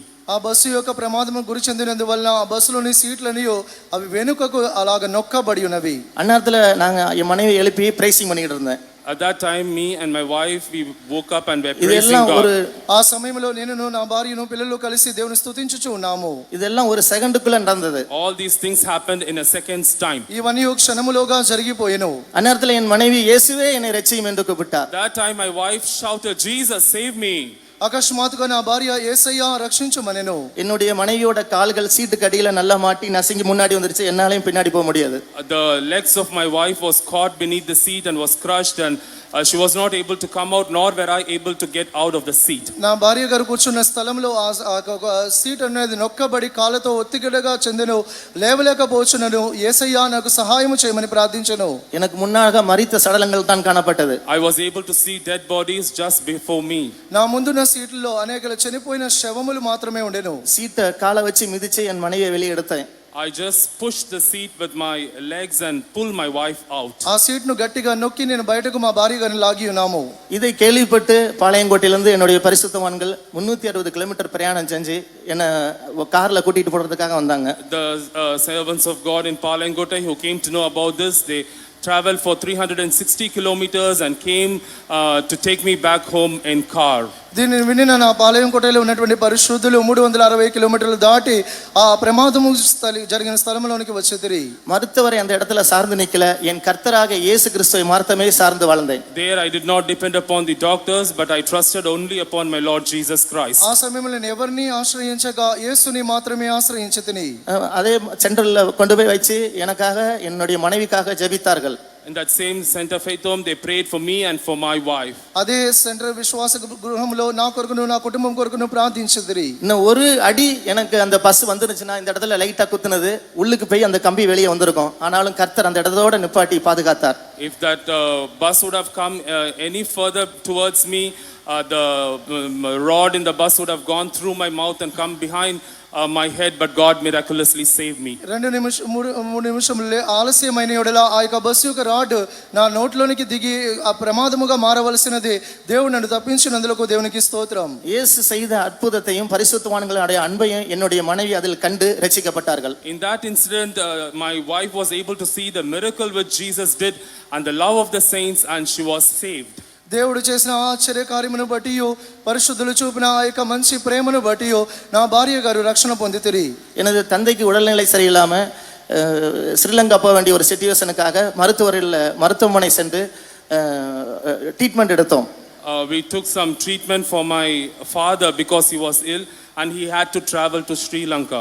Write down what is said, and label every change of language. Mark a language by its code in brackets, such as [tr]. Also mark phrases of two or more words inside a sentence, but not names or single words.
[te] ఆ బస్సు యొక్క ప్రమాదము గురి చెందినందువలన ఆ బస్సులోని సీట్లని అవి వెనుకకు అలాగ నొక్కబడి ఉన్నవి. [ta] అన్నర్ధల నాங்க என் மனைவி எழுப்பி ప్రైసింగ్ பண்ணிட்டு இருந்தேன். [en] At that time, me and my wife, we woke up and were praising God. [te] ఆ సమయంలో నేను నా భార్యను పిల్లలు కలిసి దేవుని స్తుతించుచు ఉన్నాము. [ta] இதெல்லாம் ஒரு செகண்டுக்குள்ள நடந்தது. [en] All these things happened in a second's time. [te] ఇవన్నీ ఒక క్షణములోగా జరిగిపోయెను. [ta] అన్నర్ధల என் மனைவி இயேசுவே என்னை ரட்சியும் என்று கூப்பிட்டார். [en] That time my wife shouted, Jesus, save me. [te] అకస్మాత్తుగా నా భార్య యేసయ్యా రక్షించుమనెను. [ta] என்னுடைய மனைவியோட கால்கள் சீட்டுக்கு அடியில நல்லா மாட்டி நசுங்கி முன்னாடி வந்துருச்சு. என்னாலையும் பின்னாடி போக முடியாது. [en] The legs of my wife was caught beneath the seat and was crushed, and she was not able to come out, nor were I able to get out of the seat. [te] నా భార్య గారు కూర్చున్న స్థలంలో ఆ సీట్ అనేది నొక్కబడి కాళ్ళతో ఒత్తిడిగా చెందెను. లేవలేకపోవచ్చునను. యేసయ్యా నాకు సహాయం చేయమని ప్రార్థించెను. [ta] எனக்கு முன்னாக மரித்த சடலங்கள் தான் காணப்பட்டது. [en] I was able to see dead bodies just before me. [te] నా ముందున్న సీట్లలో అనేక చనిపోయిన శవములు మాత్రమే ఉండెను. [ta] சீட்டை காலை வச்சு மிதிச்சு என் மனைவியை வெளியே எடுத்தேன். [en] I just pushed the seat with my legs and pulled my wife out. [te] ఆ సీట్ను గట్టిగా నొక్కి నేను బయటకు మా భార్య గారిని లాగి ఉన్నాము. [ta] இதை கேள்விப்பட்டு பாளையங்கோட்டையிலிருந்து என்னுடைய பரிசுத்தவான்கள் 360 கிலோமீட்டர் பிரயாணம் செஞ்சு என்ன கார்ல கூட்டிட்டு போறதுக்காக வந்தாங்க. [en] The servants of God in Palangote who came to know about this, they traveled for 360 kilometers and came to take me back home in car. [te] దీన్ని వినిన నా పాలయం కోటలో ఉన్నటువంటి పరిశుద్ధులు 360 కిలోమీటర్లు దాటి ఆ ప్రమాదము జరిగిన స్థలంలోనికి వచ్చేది. [ta] மருத்துவரை அந்த இடத்துல சார்ந்து நிக்கல, என் கர்த்தராக இயேசு கிறிஸ்துவை மாத்திரமே சார்ந்து வாழ்ந்தேன். [en] There I did not depend upon the doctors, but I trusted only upon my Lord Jesus Christ. [te] ఆ సమయంలో నేను ఎవరిని ఆశ్రయించగా యేసుని మాత్రమే ఆశ్రయించితిని. [ta] அதே சென்டர்ல கொண்டு போய் வச்சு எனக்காக என்னுடைய மனைவிக்காக ஜெபித்தார்கள். [en] In that same center faith home, they prayed for me and for my wife. [te] అదే సెంటర్ విశ్వాస గృహంలో నా కొరకును నా కుటుంబం కొరకును ప్రార్థించిదిరి. [ta] இன்னும் ஒரு அடி எனக்கு அந்த பஸ் வந்துருச்சுன்னா இந்த இடத்துல லைட்டா குத்துனது உள்ளுக்கு போய் அந்த கம்பி வெளியே வந்திருக்கும். ஆனாலும் கர்த்தர் அந்த இடத்தோட நிப்பாட்டி பாதுகாத்தார். [en] If that bus would have come any further towards me, the rod in the bus would have gone through my mouth and come behind my head, but God miraculously saved me. [te] 2 నిమిషములే ఆలస్యమైన యెడల ఆ యొక్క బస్సు యొక్క రాడ్ నా నోట్లోనికి దిగి ఆ ప్రమాదముగా మారవలసినది. దేవుడు నన్ను తప్పించినందులకు దేవునికి స్తోత్రం. [ta] இயேசு செய்த அற்புதத்தையும் பரிசுத்தவான்களுடைய அன்பையும் என்னுடைய மனைவி அதில் கண்டு ரட்சிக்கப்பட்டார்கள். [en] In that incident, my wife was able to see the miracle which Jesus did and the love of the saints, and she was saved. [te] దేవుడు చేసిన ఆశ్చర్య కార్యమును బట్టి పరిశుద్ధులు చూపిన ఆ యొక్క మంచి ప్రేమను బట్టి నా భార్య గారు రక్షణ పొందితిరి. [ta] எனது தந்தைக்கு உடல்நிலை சரியில்லாம ஸ்ரீலங்கா போக வேண்டிய ஒரு சிச்சுவேஷனுக்காக மருத்துவமனை சென்று ட்ரீட்மெண்ட் எடுத்தோம். [en] We took some treatment for my father because he was ill and he had to travel to Sri Lanka.